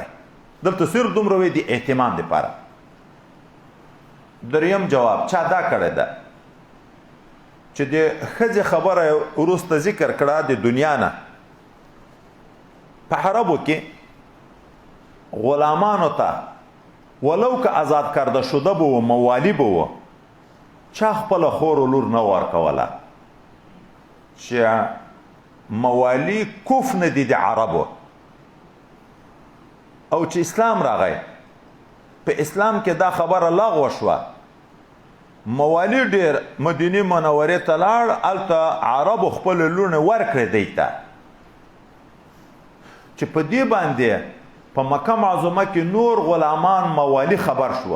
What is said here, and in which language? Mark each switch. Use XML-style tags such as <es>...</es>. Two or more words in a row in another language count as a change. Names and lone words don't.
<ps>دلته صرف دومره وی د اهتمام دپاره. دریم جواب چا دا کړی ده چې د ښځې خبره وروسته ذکر کړه د دنیا نه. په عربو کې غلامانو ته ولو که</ps> <fa>آزاد کرده شده</fa> <ps>به و موالی به و چا خپله خور و لور نه ورکوله چې موالی کف نه دي د عربو. او چې اسلام راغی په اسلام کې دا خبره لغوه شوه. موالی ډېر مدینې منورې ته لاړ، هلته عربو خپلې لوڼې ورکړې دی ته چې په دې باندې په مکه معظمه کې نور غلامان موالی خبر شوه.</ps>